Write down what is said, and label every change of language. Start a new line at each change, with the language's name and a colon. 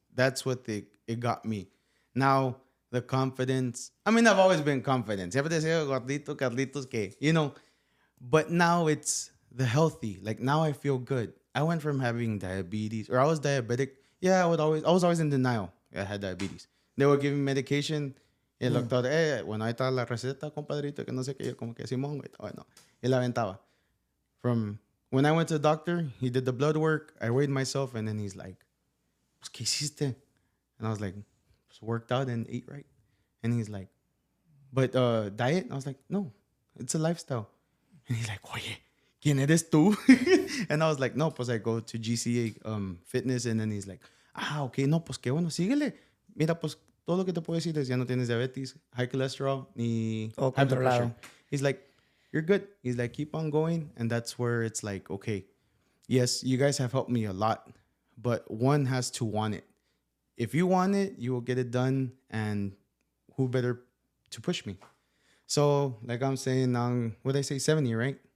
English: That's what it got me. Now the confidence. I mean, I've always been confident.
Spanish: Siempre decía gordito, Carlitos, que
English: but now it's the healthy. Like now I feel good. I went from having diabetes, or I was diabetic. Yeah, I was always in denial. I had diabetes. They were giving medication.
Spanish: Y el doctor, bueno, ahí está la receta, compadrito, que no sé qué, yo como que Simón, güey, bueno, y la aventaba.
English: From when I went to the doctor, he did the blood work, I weighed myself, and then he's like,
Spanish: pues, ¿qué hiciste?
English: And I was like, just worked out and ate right. And he's like, but diet? And I was like, no, it's a lifestyle. And he's like,
Spanish: oye, ¿quién eres tú?
English: And I was like, no, pues I go to GCA Fitness, and then he's like, okay,
Spanish: no, pues qué bueno, síguele. Mira, pues, todo lo que te puedo decir es ya no tienes diabetes, high cholesterol, ni high blood pressure.
English: He's like, you're good. He's like, keep on going. And that's where it's like, okay, yes, you guys have helped me a lot, but one has to want it. If you want it, you will get it done. And who better to push me? So, like I'm saying, what did I say, 70, right?